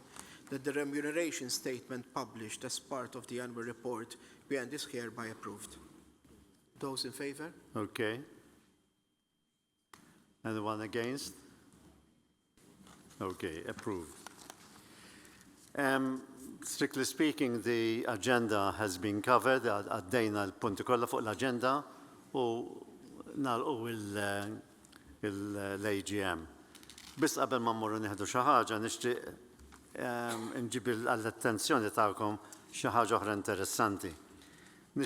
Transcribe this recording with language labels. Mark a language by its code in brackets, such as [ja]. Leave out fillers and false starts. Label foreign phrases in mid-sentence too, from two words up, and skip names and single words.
[en] That the remuneration statement published as part of the annual report be and is hereby approved. Those in favor? Okay. And the one against? Okay, approved. Strictly speaking, the agenda has been covered. [mt] Għaddejna l-punti kollha fuq l-agenda u nagħlqu l-AGM. Biss qabel ma mmorru nieħdu xi ħaġa nixtieq nġib għall-attenzjoni tagħkom xi ħaġa oħra interessanti.